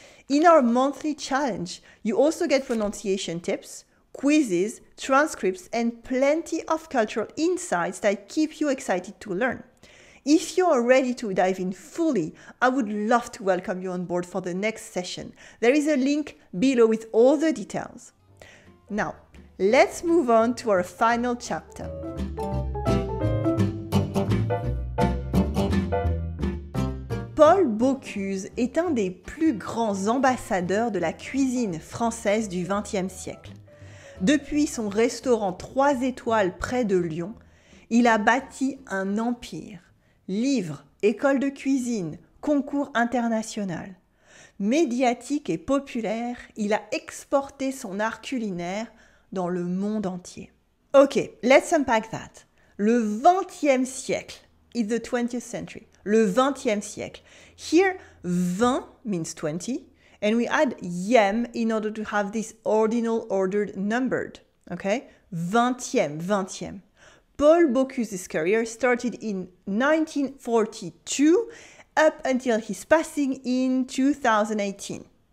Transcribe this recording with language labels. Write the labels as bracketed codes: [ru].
[en] In our monthly challenge, you also get pronunciation tips, quizzes, transcripts, and plenty of cultural insights that keep you excited to learn. If you are ready to dive in fully, I would love to welcome you on board for the next session. There is a link below with all the details. Now, let's move on to our final chapter. [fr] Paul Bocuse est un des plus grands ambassadeurs de la cuisine française du XXe siècle. Depuis son restaurant 3 étoiles près de Lyon, il a bâti un empire. Livres, écoles de cuisine, concours international. Médiatique et populaire, il a exporté son art culinaire dans le monde entier. [en] Ok, let's unpack that. Le XXe siècle is the 20th century. Le XXe siècle. Here, 20 means 20, and we add ième in order to have this ordinal ordered numbered. Okay? 20e. Paul Bocuse's career started in 1942 up until his passing in 2018.